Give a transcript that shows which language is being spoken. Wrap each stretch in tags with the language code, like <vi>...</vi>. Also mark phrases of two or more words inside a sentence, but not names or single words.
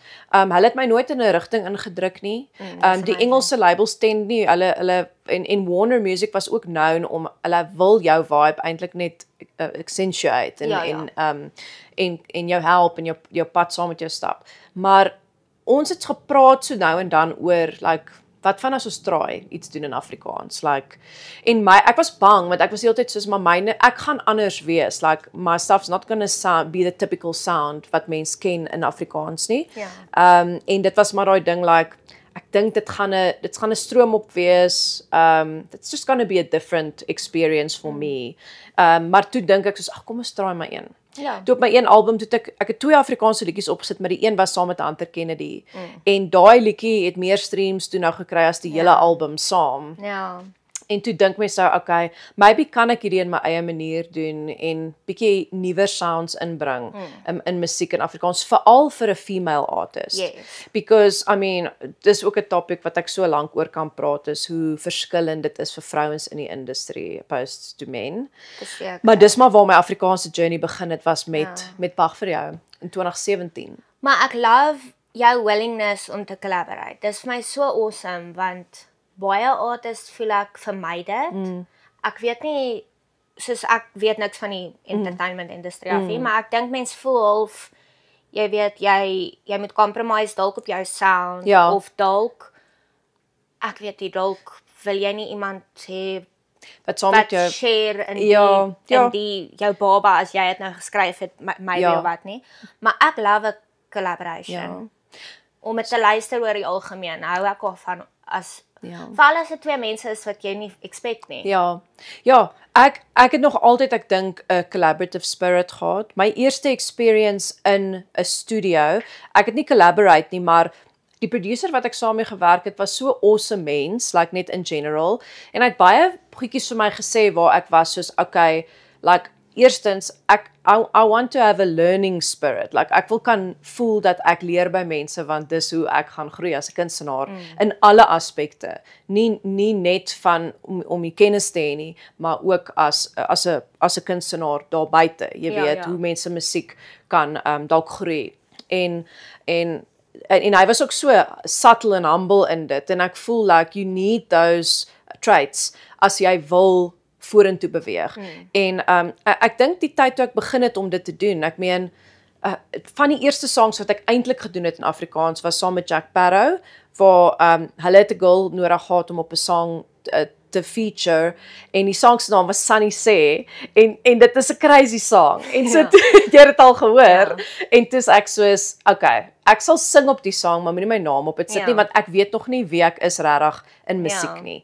<af>Hulle het my nooit in 'n rigting ingedruk nie. Die Engelse labels tend nie, hulle en Warner Music was ook known om, hulle wil jou vibe eintlik net accentuate en jou help en jou pad saam met jou stap. Maar ons het gepraat so nou en dan oor, like, wat van as ons try iets doen in Afrikaans, like, en ek was bang, want ek was heeltyd soos, maar ek gaan anders wees,</af> <en>like, my stuff's not gonna be the typical sound</en> <af>wat mens ken in Afrikaans nie. En dit was maar daai ding, like, ek dink dit gaan 'n stroom op wees,</af> <en>it's just gonna be a different experience for me.</en> <af>Maar toe dink ek soos, kom ons try maar een. Toe op my een album, toe ek het 2 Afrikaanse liedjies opgesit, maar die een was saam met Hunter Kennedy. En daai liedjie het meer streams toe nou gekry as die hele album saam. En toe dink mens nou, okay, maybe kan ek hierdie in my eie manier doen en bietjie nuwer sounds inbring in musiek in Afrikaans, veral vir 'n</af> <en>female artist. Because, I mean,</en> <af>dis ook 'n topic wat ek so lank oor kan praat, is hoe verskillend dit is vir vrouens in die industrie</af> <en>opposed to men.</en> <af>Maar dis maar waar my Afrikaanse journey begin het, was met Wag vir jou in 2017. Maar ek love jou willingness om te collaborate. Dis vir my so awesome, want baie artists voel ek vermy dit. Ek weet nie, soos ek weet niks van die entertainment industrie af nie, maar ek dink mens voel half, jy weet, jy moet compromise dalk op jou sound, of dalk, ek weet nie, dalk wil jy nie iemand hê wat share in die jou baba as jy het nou geskryf het, my of wat nie. Maar ek</af> <en>love a collaboration.</en> <af>Om het te luister oor die algemeen, hou ek al van veral as dit 2 mense is wat jy nie expect nie. Ek het nog altyd, ek dink, 'n collaborative spirit gehad. My eerste experience in 'n studio, ek het nie collaborate nie, maar die producer wat ek saam mee gewerk het was so awesome mens, like net</af> <en>in general.</en> <af>En hy het baie goedjies vir my gesê waar ek was soos okay, like eerstens</af> <en>I want to have a learning spirit.</en> <af>Like ek wil kan voel dat ek leer by mense want dis hoe ek gaan groei as 'n kunstenaar in alle aspekte. Nie net van om die kennis te hê nie, maar ook as 'n kunstenaar daar buite. Jy weet hoe mense musiek kan dalk groei. En hy was ook so</af> <en>subtle and humble</en> <af>in dit en ek voel</af> <en>like you need those traits</en> <af>as jy wil vorentoe beweeg. En ek dink die tyd toe ek begin het om dit te doen, ek meen van die eerste songs wat ek eintlik gedoen het in Afrikaans was saam met Jack Parow waar hulle het 'n girl nodig gehad om op 'n song te feature en die song se naam was Sunny Say en dit is 'n</af> <en>crazy song</en> <af>en so jy het dit al gehoor en toe ek soos okay, ek sal sing op die song maar moenie my naam op dit sit nie want ek weet nog nie wie ek is regtig in musiek nie.</af>